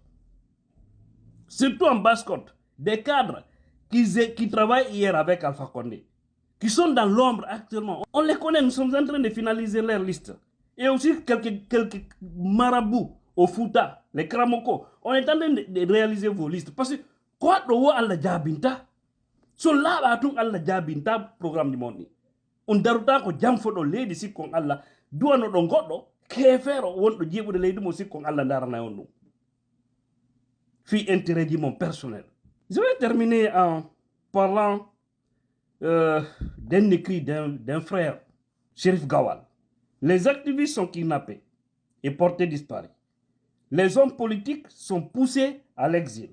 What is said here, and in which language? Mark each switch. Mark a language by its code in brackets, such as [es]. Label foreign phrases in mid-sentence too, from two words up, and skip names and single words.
[fr] Surtout en Basse-Côte, des cadres qui travaillent hier avec Alpha Condé, qui sont dans l'ombre actuellement. On les connaît, nous sommes en train de finaliser leur liste. Et aussi quelques marabouts au Fouta, les Kramoko. On est en train de réaliser vos listes. Parce que, quoi de [ff] Allah Jabinta, [fr] so là, [ff] Allah Jabinta, [fr] programme du monde. [ff] On daruta ko jam fodo leydi sikkon Allah duwano do goddo kefero wondo jebude leydi mo sikkon Allah darana on dum fi intérêt di [fr] mon personnel. Je vais terminer en parlant d'un écrit d'un frère, Chérif Gawal. Les activistes sont kidnappés et portés disparus. Les hommes politiques sont poussés à l'exil.